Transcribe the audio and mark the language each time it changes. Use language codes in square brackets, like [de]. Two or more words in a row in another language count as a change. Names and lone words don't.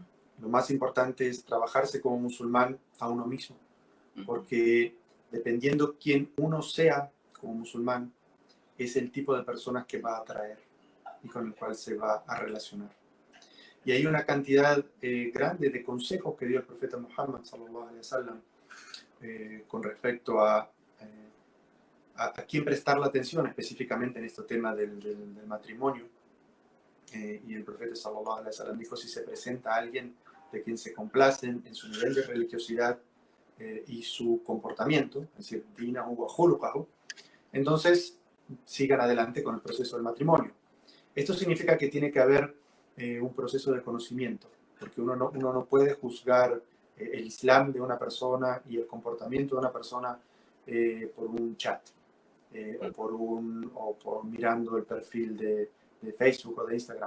[es] Lo más importante es trabajarse como musulmán a uno mismo, porque dependiendo quién uno sea como musulmán, es el tipo de personas que va a atraer y con el cual se va a relacionar. Y hay una cantidad grande de consejos que dio el profeta Muhammad [ar] صلى الله عليه وسلم [es] con respecto a quién prestar la atención, específicamente en este tema del matrimonio. Y el profeta [ar] صلى الله عليه وسلم [es] dijo: si se presenta a alguien de quien se complacen en su nivel de religiosidad y su comportamiento, es decir, [ar] دينه وخلقه, [es] entonces sigan adelante con el proceso del matrimonio. Esto significa que tiene que haber un proceso de conocimiento, porque uno no puede juzgar el Islam de una persona y el comportamiento de una persona por un chat o por mirando el perfil de Facebook o de Instagram.